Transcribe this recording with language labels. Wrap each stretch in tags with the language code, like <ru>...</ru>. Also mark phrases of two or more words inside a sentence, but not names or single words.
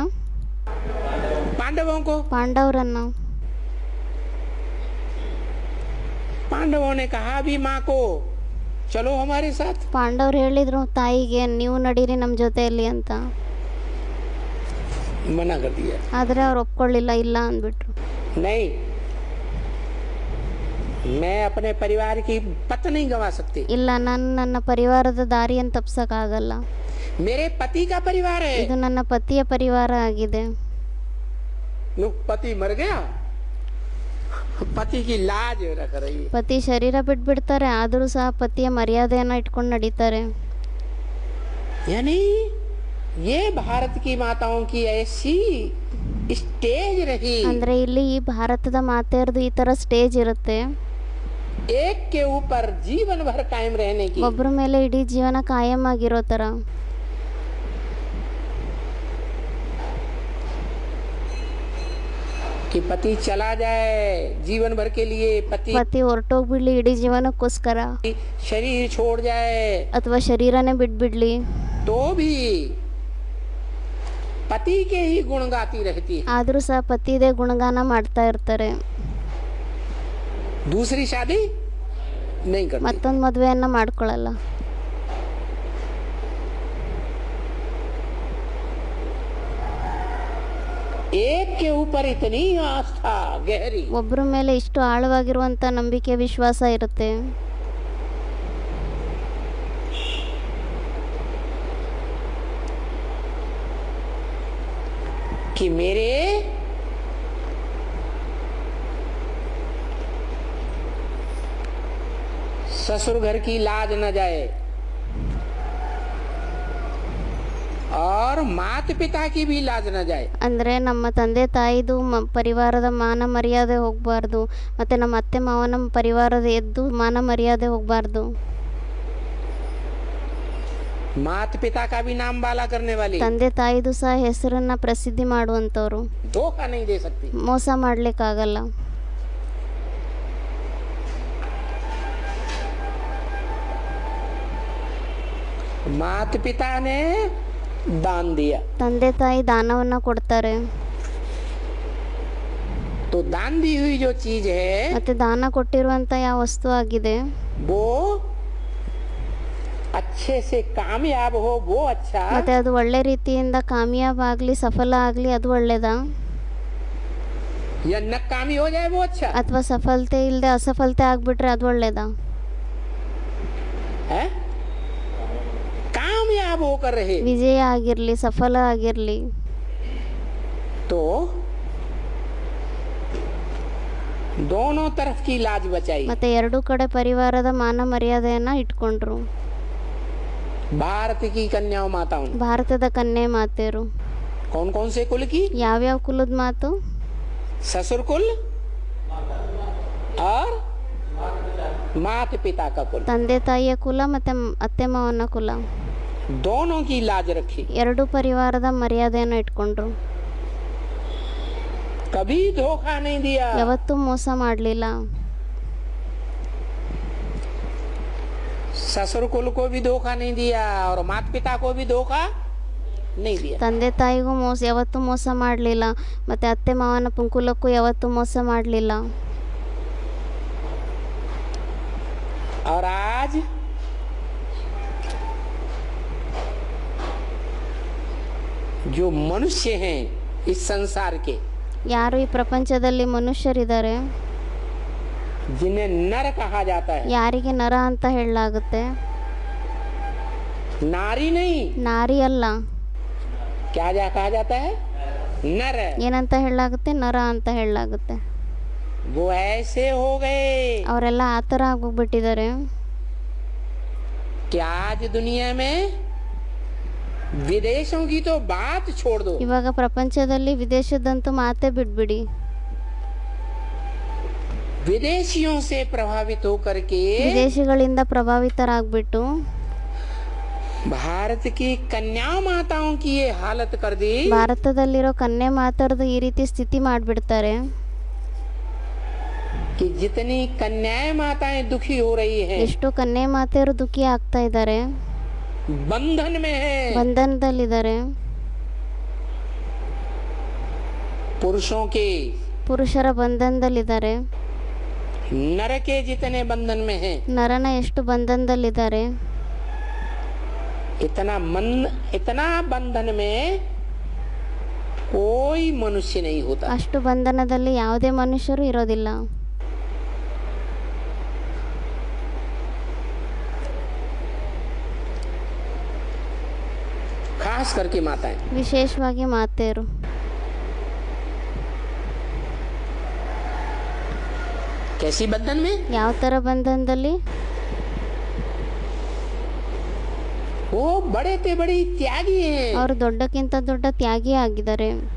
<hi>पांडवों को।</hi> <kn>ಪಾಂಡವರನ್ನ.</kn> <hi>पांडवों ने कहा भी माँ को चलो हमारे साथ,</hi> <kn>ಪಾಂಡವರು ಹೇಳಿದ್ರು ತಾಯಿಗೆ ನೀವು ನಡೀರಿ ನಮ್ಮ ಜೊತೆಯಲ್ಲಿ ಅಂತ.</kn> <hi>मना कर दिया,</hi> <kn>ಆದರೆ ಅವ್ರು ಒಪ್ಕೊಳ್ಳಿಲ್ಲ, ಇಲ್ಲ ಅಂದ್ಬಿಟ್ರು.</kn> <hi>नहीं मैं अपने परिवार की पत नहीं गंवा सकती,</hi> <kn>ಇಲ್ಲ, ನಾನು ನನ್ನ ಪರಿವಾರದ ದಾರಿಯನ್ನು ತಪ್ಸಕ್ಕಾಗಲ್ಲ.</kn> <hi>मेरे पति का परिवार है।</hi> <kn>ಇದು ನನ್ನ ಪತಿಯ ಪರಿವಾರ ಆಗಿದೆ.</kn> <hi>लो पति मर गया, पति की लाज रख रही है।</hi> <kn>ಪತಿ ಶರೀರ ಬಿಟ್ಬಿಡ್ತಾರೆ, ಆದರೂ ಸಹ ಪತಿಯ ಮರ್ಯಾದೆಯನ್ನು ಇಟ್ಕೊಂಡು ನಡೀತಾರೆ.</kn> <hi>यानी ये भारत की माताओं की ऐसी स्टेज रही,</hi> <kn>ಅಂದ್ರೆ ಇಲ್ಲಿ ಈ ಭಾರತದ ಮಾತೆಯರದು ಈ ತರ ಸ್ಟೇಜ್ ಇರುತ್ತೆ.</kn> <hi>एक के ऊपर जीवन भर कायम रहने की।</hi> <kn>ಒಬ್ಬರ ಮೇಲೆ ಇಡೀ ಜೀವನ ಕಾಯಂ ಆಗಿರೋ ತರ.</kn> <hi>कि पति चला जाए जीवन भर के लिए, पति</hi> <kn>ಪತಿ ಹೊರಟೋಗ್ಬಿಡ್ಲಿ ಇಡೀ ಜೀವನಕ್ಕೋಸ್ಕರ,</kn> <hi>शरीर छोड़ जाए</hi> <kn>ಅಥವಾ ಶರೀರನೇ ಬಿಟ್ಬಿಡ್ಲಿ,</kn> <hi>तो भी पति के ही गुण गाती रहती है।</hi> <kn>ಆದರೂ ಸಹ ಪತಿದೇ ಗುಣಗಾನ ಮಾಡ್ತಾ ಇರ್ತಾರೆ.</kn> <hi>दूसरी शादी नहीं करती।</hi> <kn>ಮತ್ತೊಂದು ಮದುವೆಯನ್ನ ಮಾಡ್ಕೊಳ್ಳಲ್ಲ.</kn> <hi>एक के ऊपर इतनी आस्था गहरी,</hi> <kn>ಒಬ್ಬರ ಮೇಲೆ ಇಷ್ಟು ಆಳವಾಗಿರುವಂತ ನಂಬಿಕೆ ವಿಶ್ವಾಸ ಇರುತ್ತೆ.</kn> <hi>कि मेरे ससुर घर की लाज न जाए और माता पिता की भी लाज न जाए।</hi> <kn>ಅಂದರೆ ನಮ್ಮ ತಂದೆ ತಾಯಿದು ಪರಿವಾರದ ಮಾನ ಮರ್ಯಾದೆ ಹೋಗಬಾರ್ದು, ಮತ್ತು ನಮ್ಮ ಅತ್ತೆ ಮಾವನ ಪರಿವಾರದ ಎದ್ದು ಮಾನ ಮರ್ಯಾದೆ ಹೋಗಬಾರ್ದು.</kn> <hi>माता पिता का भी नाम बाला करने वाली</hi> <kn>ತಂದೆ ತಾಯಿದು ಸಹ ಹೆಸರನ್ನ ಪ್ರಸಿದ್ಧಿ ಮಾಡುವಂಥವ್ರು.</kn> <hi>धोखा नहीं दे सकती.</hi> <kn>ಮೋಸ ಮಾಡ್ಲಿಕ್ಕಾಗಲ್ಲ.</kn> <hi>माता पिता ने दान दिया</hi> <kn>ತಂದೆ ತಾಯಿ ದಾನವನ್ನ ಕೊಡ್ತಾರೆ.</kn> <hi>तो दान दी हुई जो चीज है</hi> <kn>ಮತ್ತೆ ದಾನ ಕೊಟ್ಟಿರುವಂತ ಯಾವ ವಸ್ತು ಆಗಿದೆ</kn> <hi>वो अच्छे से कामयाब हो वो अच्छा,</hi> <kn>ಮತ್ತೆ ಅದು ಒಳ್ಳೆ ರೀತಿಯಿಂದ ಕಾಮಯಾಬ್ ಆಗ್ಲಿ ಸಫಲ ಆಗ್ಲಿ ಅದು ಒಳ್ಳೇದಾ,</kn> <hi>या नाकामी हो जाए वो अच्छा</hi> <kn>ಅಥವಾ ಸಫಲತೆ ಇಲ್ಲದೆ ಅಸಫಲತೆ ಆಗ್ಬಿಟ್ರೆ ಅದು ಒಳ್ಳೇದಾ?</kn> <hi>है? कामयाब होकर रहे</hi> <kn>ವಿಜಯ ಆಗಿರ್ಲಿ ಸಫಲ ಆಗಿರ್ಲಿ</kn> <hi>तो दोनों तरफ की लाज बचाई.</hi> <kn>ಮತ್ತೆ ಎರಡೂ ಕಡೆ ಪರಿವಾರದ ಮಾನ ಮರ್ಯಾದೆಯನ್ನ ಇಟ್ಕೊಂಡ್ರು.</kn> <hi>भारत की कन्याओं माताओं ने</hi> <kn>ಭಾರತದ ಕನ್ಯೆ ಮಾತೆಯರು</kn> <hi>कौन कौन से कुल की?</hi> <kn>ಯಾವ್ಯಾವ ಕುಲದ ಮಾತು?</kn> <hi>ससुर कुल और माता पिता का कुल,</hi> <kn>ತಂದೆ ತಾಯಿಯ ಕುಲ ಮತ್ತೆ ಅತ್ತೆ ಮಾವನ ಕುಲ,</kn> <hi>दोनों की लाज रखी.</hi> <kn>ಎರಡು ಪರಿವಾರದ ಮರ್ಯಾದೆಯನ್ನು ಇಟ್ಕೊಂಡ್ರು.</kn> <hi>कभी धोखा नहीं दिया.</hi> <kn>ಯಾವತ್ತೂ ಮೋಸ ಮಾಡಲಿಲ್ಲ.</kn> <hi>ससुर कुल को भी धोखा नहीं दिया और माता पिता को भी धोखा नहीं दिया.</hi> <kn>ತಂದೆ ತಾಯಿಗೂ ಯಾವತ್ತೂ ಮೋಸ ಮಾಡಲಿಲ್ಲ, ಮತ್ತೆ ಅತ್ತೆ ಮಾವನ ಕುಲಕ್ಕೂ ಯಾವತ್ತೂ ಮೋಸ ಮಾಡಲಿಲ್ಲ.</kn> <hi>और आज जो मनुष्य हैं इस संसार के,</hi> <kn>ಯಾರು ಈ ಪ್ರಪಂಚದಲ್ಲಿ ಮನುಷ್ಯರಿದ್ದಾರೆ</kn> <hi>जिन्हें नर कहा जाता है,</hi> <kn>ಯಾರಿಗೆ ನರ ಅಂತ ಹೇಳಲಾಗುತ್ತೆ?</kn> <hi>नारी नहीं,</hi> <kn>ನಾರಿ ಅಲ್ಲ.</kn> <hi>क्या कहा जाता है? नर.</hi> <kn>ಏನಂತ ಹೇಳಲಾಗುತ್ತೆ? ನರ ಅಂತ ಹೇಳಲಾಗುತ್ತೆ.</kn> <hi>वो ऐसे हो गए</hi> <kn>ಅವರೆಲ್ಲ ಆ ಥರ ಆಗೋಗ್ಬಿಟ್ಟಿದ್ದಾರೆ.</kn> <hi>कि आज दुनिया में विदेशों की तो बात छोड़ दो,</hi> <kn>ಇವಾಗ ಪ್ರಪಂಚದಲ್ಲಿ ವಿದೇಶದಂತೂ ಮಾತೇ ಬಿಟ್ಬಿಡಿ.</kn> <hi>विदेशियों से प्रभावित होकर के</hi> <kn>ವಿದೇಶಿಗಳಿಂದ ಪ್ರಭಾವಿತರಾಗ್ಬಿಟ್ಟು</kn> <hi>भारत की कन्या माताओं की ये हालत कर दी</hi> <kn>ಭಾರತದಲ್ಲಿರೋ ಕನ್ಯೆ ಮಾತಾಡ್ದು ಈ ರೀತಿ ಸ್ಥಿತಿ ಮಾಡ್ಬಿಡ್ತಾರೆ.</kn> <hi>कि जितनी कन्याएं माताएं दुखी हो रही हैं,</hi> <kn>ಎಷ್ಟು ಕನ್ಯೆ ಮಾತೆಯರು ದುಃಖಿ ಆಗ್ತಾ ಇದ್ದಾರೆ,</kn> <hi>बंधन में है,</hi> <kn>ಬಂಧನದಲ್ಲಿದ್ದಾರೆ.</kn> <hi>पुरुषों के</hi> <kn>ಪುರುಷರ ಬಂಧನದಲ್ಲಿದ್ದಾರೆ.</kn> <hi>नर के जितने बंधन में हैं,</hi> <kn>ನರನ ಎಷ್ಟು ಬಂಧನದಲ್ಲಿದ್ದಾರೆ.</kn> <hi>इतना बंधन में कोई मनुष्य नहीं होता.</hi> <kn>ಅಷ್ಟು ಬಂಧನದಲ್ಲಿ ಯಾವುದೇ ಮನುಷ್ಯರು ಇರೋದಿಲ್ಲ.</kn> <hi>खास करके माताएं.</hi> <kn>ವಿಶೇಷವಾಗಿ ಮಾತೆಯರು.</kn> <hi>कैसी बंधन में?</hi> <kn>ಯಾವ ಥರ ಬಂಧನದಲ್ಲಿ?</kn> <hi>वो बड़े ते बड़ी त्यागी हैं.</hi> <kn>ಅವರು ದೊಡ್ಡಕ್ಕಿಂತ ದೊಡ್ಡ ತ್ಯಾಗಿ ಆಗಿದ್ದಾರೆ.</kn>